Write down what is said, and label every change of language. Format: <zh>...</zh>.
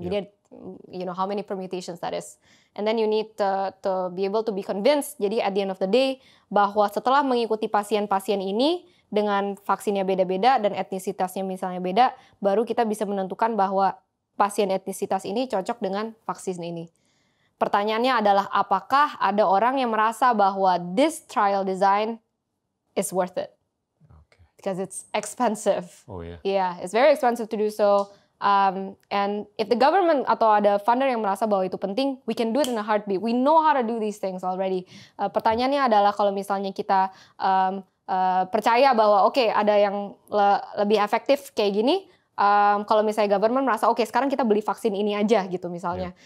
<en>Jadi you know how many permutations that is. And then you need to be able to be convinced.</en> <id>Jadi</id> <en>at the end of the day</en> <id>bahwa setelah mengikuti pasien-pasien ini dengan vaksinnya beda-beda dan etnisitasnya misalnya beda, baru kita bisa menentukan bahwa pasien etnisitas ini cocok dengan vaksin ini. Pertanyaannya adalah apakah ada orang yang merasa bahwa</id> <en>this trial design is worth it? Because it's expensive. Yeah, it's very expensive to do so. And if the government</en> <id>atau ada funder yang merasa bahwa itu penting,</id> <en>we can do it in a heartbeat. We know how to do these things already.</en> <id>Pertanyaannya adalah kalau misalnya kita percaya bahwa ada yang lebih efektif kayak gini, kalau misalnya government merasa sekarang kita beli vaksin ini aja gitu misalnya.</id>